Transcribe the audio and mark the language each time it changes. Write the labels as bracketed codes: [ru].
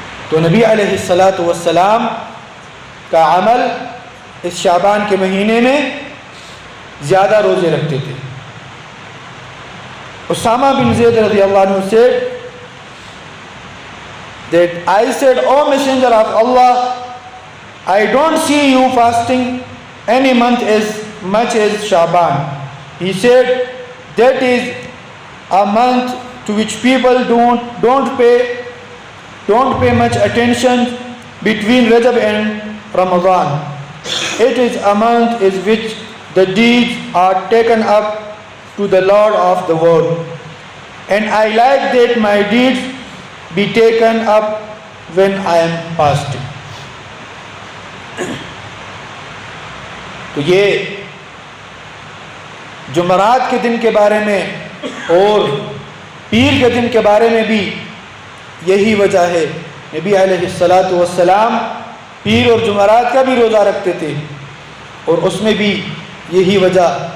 [ur] تو نبی علیہ السلام کا عمل اس شعبان کے مہینے میں زیادہ روزے رکھتے تھے۔ اسامہ بن زید رضی اللہ عنہ [en] said that I said, O Messenger of Allah, I don't see you fasting any month as much as Shaban. He said, that is a month to which people don't pay much attention between Rajab and Ramadan. It is a month in which the deeds are taken up to the Lord of the world, and I like that my deeds be taken up when I am fasting. [ur] تو یہ جمعرات کے دن کے بارے میں اور پیر کے دن کے بارے میں بھی یہی وجہ ہے۔ نبی علیہ السلام پیر اور جمعرات کا بھی روزہ رکھتے تھے، اور اس میں بھی یہی وجہ